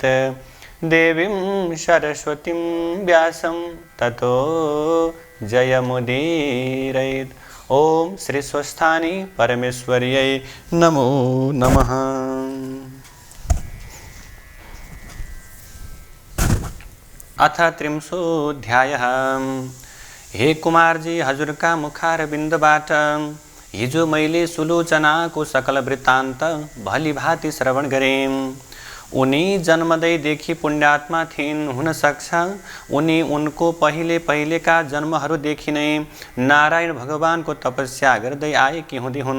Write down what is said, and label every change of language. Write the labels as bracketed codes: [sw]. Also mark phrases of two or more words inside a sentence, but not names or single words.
[sa] देवीं सरस्वतीं व्यासं ततो जयमुदीरयेत्। ओम श्री स्वस्थानी परमेश्वर्यै नमो नमः। अथ त्रिंशोऽध्यायः। [ne] हे कुमारजी, हजुरका मुखारविन्दबाट हिजो मैले सुलोचनाको सकल वृत्तान्त भलीभाँति श्रवण गरेँ। उनी जन्मदैदेखि पुण्यात्मा थिइन्। हुन सक्छ उनी उनको पहिलेका जन्महरूदेखि नै नारायण भगवानको तपस्या गर्दै आएकी हुँदी हुन्।